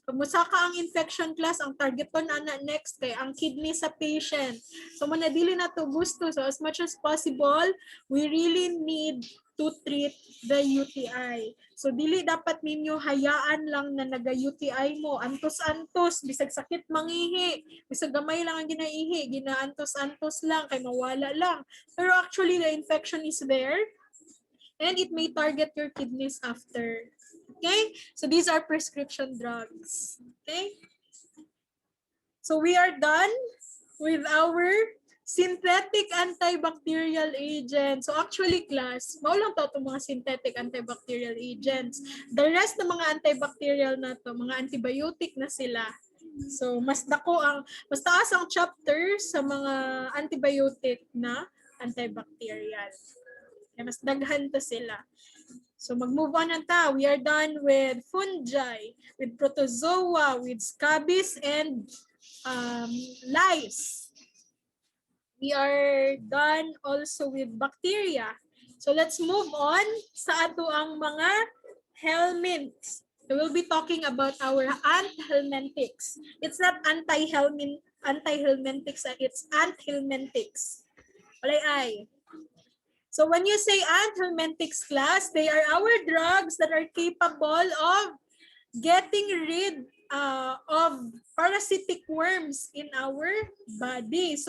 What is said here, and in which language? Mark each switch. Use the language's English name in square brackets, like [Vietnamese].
[Cebuano] Pag musaka ang infection class, ang target to na next kay ang kidney sa patient. So, manadili na to gusto. [English] So, as much as possible, we really need to treat the UTI. [Cebuano] So, dili dapat ninyo hayaan lang na naga-UTI mo. Antos-antos, bisag sakit mangihi. Bisag gamay lang ang ginaihi. Ginaantos-antos lang, kay mawala lang. [English] Pero actually, the infection is there. And it may target your kidneys after. Okay? So, these are prescription drugs. Okay? So, we are done with our synthetic antibacterial agents. So actually class, [Cebuano] maulang to itong mga synthetic antibacterial agents. The rest ng mga antibacterial na to, mga antibiotic na sila. So mas taas ang chapter sa mga antibiotic na antibacterial. Kaya mas daghan to sila. So mag-move on na ta. [English] We are done with fungi, with protozoa, with scabies, and lice. We are done also with bacteria. So let's move on [Cebuano] sa ato ang mga [English] helminths. So we'll be talking about our anthelmintics. It's not anti-helmintics, it's anthelmintics. Walay. So when you say anthelmintics class, they are our drugs that are capable of getting rid of parasitic worms in our body.